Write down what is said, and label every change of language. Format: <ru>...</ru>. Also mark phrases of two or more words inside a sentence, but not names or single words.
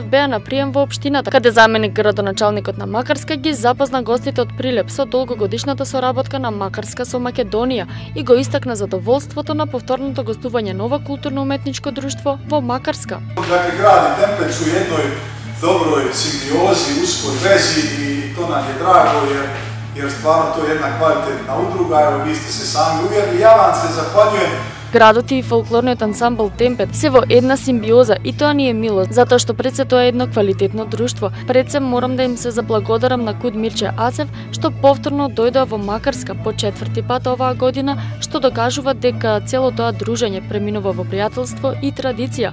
<mk>беа на прием во општината, каде заменик градоначалникот на Макарска ги запозна гостите од Прилеп со долгогодишната соработка на Макарска со Македонија и го истакна задоволството на повторното гостување на ова културно-уметничко друштво во Макарска.</mk> <hr>Dakle, grad i Tempet su u jednoj dobroj simbiozi, uskoj vezi i to nam je drago jer stvarno to je jedna kvalitetna udruga, evo vi ste se sami uvjerili. Ja vam se zahvaljujem.</hr> <mk>Градот и фолклорниот ансамбл Темпет се во една симбиоза и тоа ни е мило, затоа што пред се тоа е едно квалитетно друштво. Пред се морам да им се заблагодарам на КУД Мирче Ацев што повторно дојдоа во Макарска по 4-ти пат оваа година, што докажува дека цело тоа дружење преминува во пријателство и традиција.</mk>